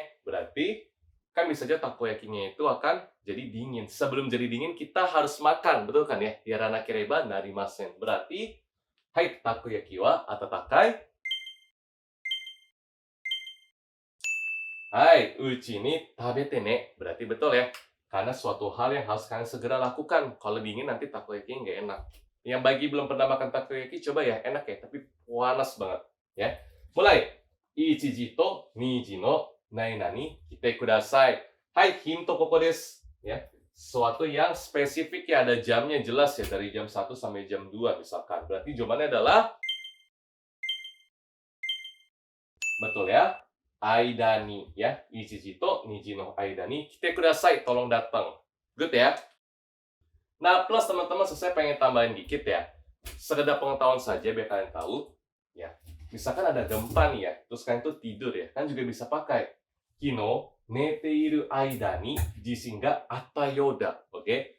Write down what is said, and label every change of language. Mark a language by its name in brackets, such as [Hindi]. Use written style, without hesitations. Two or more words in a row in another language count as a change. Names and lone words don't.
[Indonesian] Berarti kan bisa aja takoyakinya itu akan jadi dingin. Sebelum jadi dingin kita harus makan, betul kan ya? [Japanese] やらなければなりません. [Indonesian] Berarti hai, [Japanese] たこ焼きは温かい. はい、うちに食べてね. [Indonesian] Berarti betul ya. Karena suatu hal yang harus kalian segera lakukan. Kalau dingin nanti takoyaki nggak enak. Yang bagi belum pernah makan takoyaki, coba ya. Enak ya, tapi panas banget. Ya. Mulai. [Japanese] 一時と二時の何々来てください. はい、ヒントここです. [Indonesian] Ya. Suatu yang spesifik ya, ada jamnya jelas ya. Dari jam 1 sampai jam 2 misalkan. Berarti jawabannya adalah betul ya. [Japanese] 間にや、一時と二時の間に来てください, [Indonesian] tolong datang. Good ya. Nah, plus teman-teman saya pengen tambahin dikit ya. Sekedar pengetahuan saja biar kalian tahu ya. Misalkan ada gempa nih ya, terus kalian tuh tidur ya, kan juga bisa pakai [Japanese] 昨日寝ている間に地震があったようだ. [Indonesian] Oke?